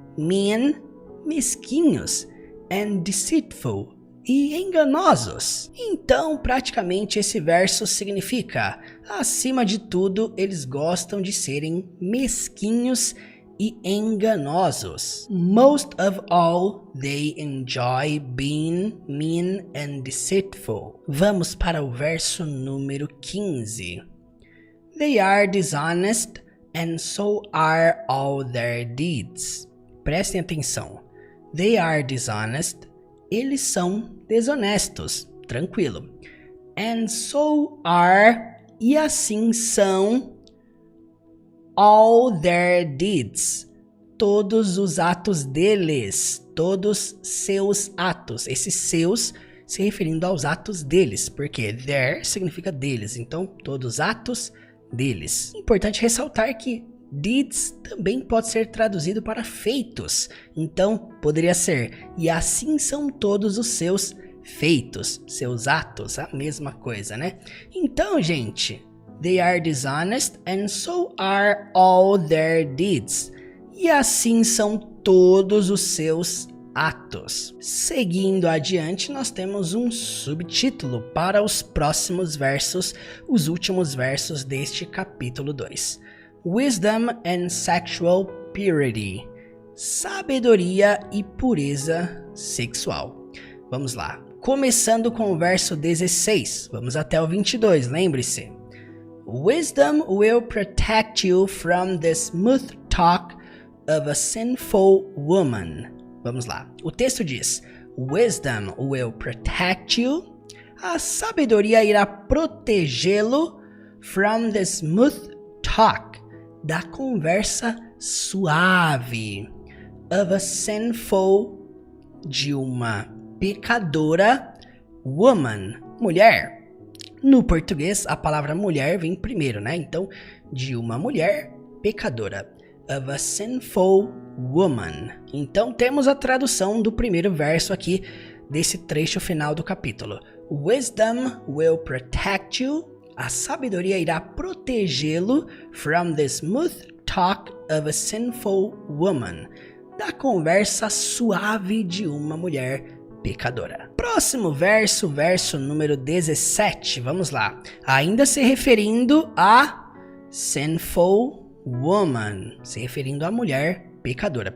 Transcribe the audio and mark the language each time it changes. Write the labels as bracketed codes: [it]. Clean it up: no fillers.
[en] Mean, [pt] mesquinhos, [en] and deceitful, [pt] e enganosos. Então, praticamente esse verso significa, acima de tudo, eles gostam de serem mesquinhos e enganosos. [en] Most of all, they enjoy being mean and deceitful. [pt] Vamos para o verso número 15. [en] They are dishonest and so are all their deeds. [pt] Prestem atenção. [en] They are dishonest. [pt] Eles são desonestos. Tranquilo. [en] And so are, [pt] e assim são, [en] all their deeds. [pt] Todos os atos deles. Todos seus atos. Esses seus se referindo aos atos deles. Porque their significa deles. Então, todos os atos deles. Importante ressaltar que deeds também pode ser traduzido para feitos. Então, poderia ser, e assim são todos os seus feitos, seus atos, a mesma coisa, né? Então, gente, [en] they are dishonest and so are all their deeds. [pt] E assim são todos os seus atos. Seguindo adiante, nós temos um subtítulo para os próximos versos, os últimos versos deste capítulo 2. [en] Wisdom and Sexual Purity. [pt] Sabedoria e pureza sexual. Vamos lá. Começando com o verso 16. Vamos até o 22, lembre-se. [en] Wisdom will protect you from the smooth talk of a sinful woman. [pt] Vamos lá. O texto diz: [en] Wisdom will protect you. [pt] A sabedoria irá protegê-lo [en] from the smooth talk, [pt] da conversa suave, [en] of a sinful, [pt] de uma pecadora, woman, mulher. No português, a palavra mulher vem primeiro, né? Então, de uma mulher pecadora, [en] of a sinful woman. [pt] Então, temos a tradução do primeiro verso aqui, desse trecho final do capítulo. [en] Wisdom will protect you. [pt] A sabedoria irá protegê-lo [en] from the smooth talk of a sinful woman, [pt] da conversa suave de uma mulher pecadora. Próximo verso, verso número 17. Vamos lá. Ainda se referindo a [en] sinful woman, [pt] se referindo à mulher pecadora.